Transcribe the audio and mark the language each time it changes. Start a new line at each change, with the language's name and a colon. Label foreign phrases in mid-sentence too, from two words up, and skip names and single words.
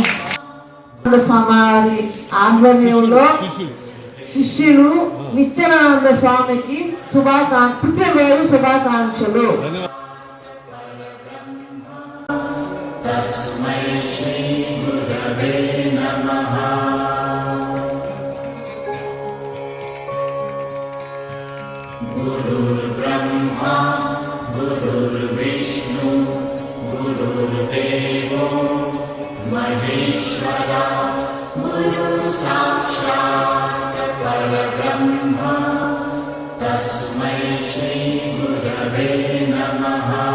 Telugu: స్వామి ఆధ్వర్యంలో శిష్యులు నిత్యానంద స్వామికి పుట్టినరోజు శుభాకాంక్షలు.
Sanskrit: తస్మై శ్రీ గురవే నమః. గురుర్బ్రహ్మా గురుర్విష్ణు గురుర్దేవో మహేశ్వర గురు సాక్షాత్ పరబ్రహ్మ తస్మై శ్రీ గురవే నమః.